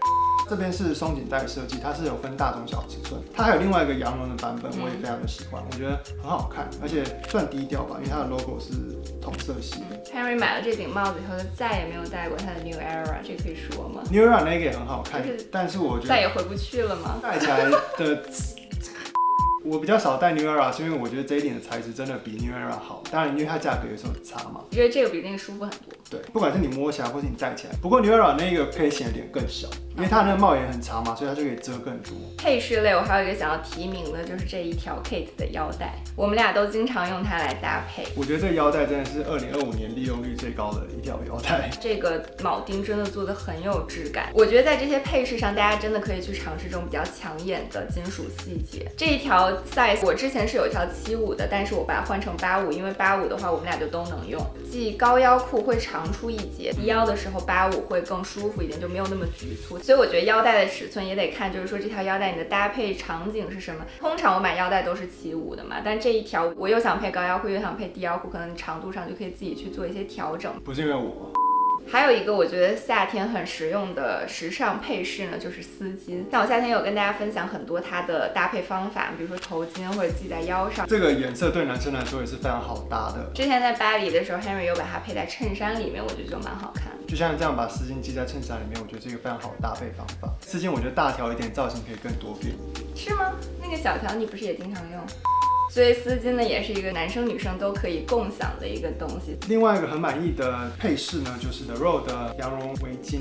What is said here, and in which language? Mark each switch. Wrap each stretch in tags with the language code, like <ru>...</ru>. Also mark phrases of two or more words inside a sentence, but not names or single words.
<zh>這邊是鬆緊帶設計，它是有分大中小尺寸，它還有另外一個羊絨的版本，我也非常的喜歡，我覺得很好看，而且算低調吧，因為它的 logo 是同色系的。 Henry 買了這頂帽子以後，就再也沒有戴過它的 New Era， 這可以說嗎？ New Era 那個也很好看，但是我覺得再也回不去了嗎？戴起來的我比較少戴 New Era，是因為我覺得這一點的材質真的比 New Era 好。当然，因為它價格有時候差嘛。我覺得這個比那個舒服很多。對，不管是你摸起來或是你戴起來。不過 New Era 那個可以顯得臉更小，因為它那個帽檐很長嘛，所以它就可以遮更多。配飾類我還有一個想要提名的，就是這一條 Kate 的腰帶，我們倆都經常用它來搭配。我覺得這個腰帶真的是2025年利用率最高的一條腰帶。這個鉚釘真的做得很有質感，我覺得在這些配飾上，大家真的可以去嘗試這種比較搶眼的金屬細節。這一條 size 我之前是有一條75的，但是我把它換成85，因為85的話我們倆就都能用。系高腰褲会长出一截，低腰的時候85会更舒服一点，就没有那麼局促。所以我覺得腰帶的尺寸也得看，就是說這條腰帶你的搭配場景是什麼。通常我買腰帶都是75的嘛，但這一條我又想配高腰褲，又想配低腰褲，可能長度上就可以自己去做一些調整。不是因為我。还有一個我覺得夏天很實用的時尚配飾呢，就是絲巾。像我夏天有跟大家分享很多它的搭配方法，比如說頭巾或者繫在腰上。這個顏色對男生來說也是非常好搭的。之前在巴黎的時候 ，Henry 有把它配在襯衫裡面，我覺得就蠻好看。就像這樣把絲巾繫在襯衫裡面，我覺得是一個非常好的搭配方法。絲巾我覺得大條一點，造型可以更多變一點。是嗎？那個小條你不是也經常用？所以絲巾呢，也是一個男生女生都可以共享的一個東西。另外一個很滿意的配飾呢，就是 The Row 的羊绒圍巾。</zh>